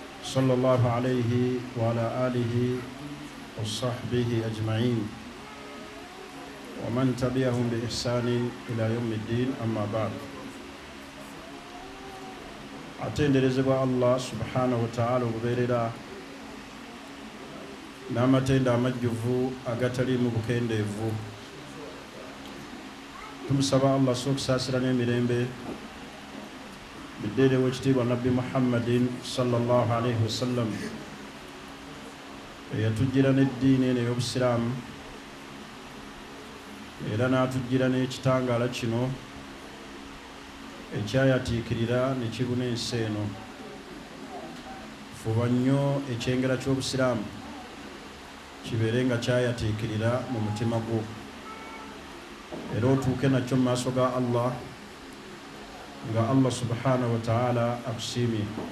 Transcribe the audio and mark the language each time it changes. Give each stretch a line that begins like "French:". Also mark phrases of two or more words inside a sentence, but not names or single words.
Arabic: صلى الله عليه وعلى آله وصحبه أجمعين ومن تبعهم بإحسان إلى يوم الدين أما بعد.
Ganda: atenderezebwa Allah
Arabic: سبحانه وتعالى
Ganda: okubeerera n'amatenda amajjuvu agataliimu bukendeevu. Tumusaba Allah okusaasira n'emirembe biddeere w'ekitiibwa Nabbi Muhammadin
Arabic: صلى الله عليه وسلم
Ganda: eyatujjira n'eddiini eno ey'obusiraamu era n'atujjira n'ekitangaala kino ekyayatiikirira ne kibuna ensi eno. Fuba nnyo ekyengera ky'obusiraamu kibeere nga kyayatiikirira mu mutima gwo era otuuke nakyo mu maaso ga Allah nga Allah
Arabic: سبحانه وتعالى
Ganda: akusiimye.